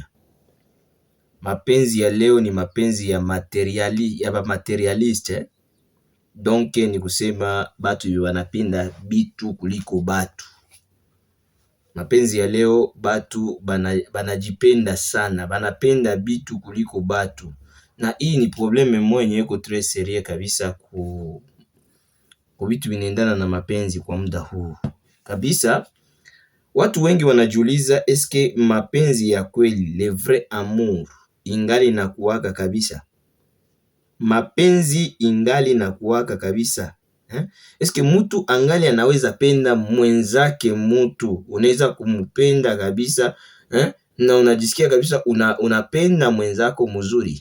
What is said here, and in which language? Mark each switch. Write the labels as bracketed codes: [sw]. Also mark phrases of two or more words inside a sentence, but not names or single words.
[sw] Mapenzi ya leo ni mapenzi ya materialiste. Donc ni kusema batu wanapenda bitu kuliko batu. Mapenzi ya leo batu banajipenda sana, banapenda bitu kuliko batu. Na hii ni probleme mwenye iko [fr] très sérieux [sw] kabisa ku vitu vinaendana na mapenzi kwa muda huu. Kabisa, watu wengi wanajiuliza eske mapenzi ya kweli, [fr] le vrai amour, [sw] ingali na kuwaka kabisa. Mapenzi ingali na kuwaka kabisa. Eske mutu angali anaweza penda mwenzake mutu, unaweza kumpenda kabisa, na unajisikia kabisa unapenda mwenzako mzuri.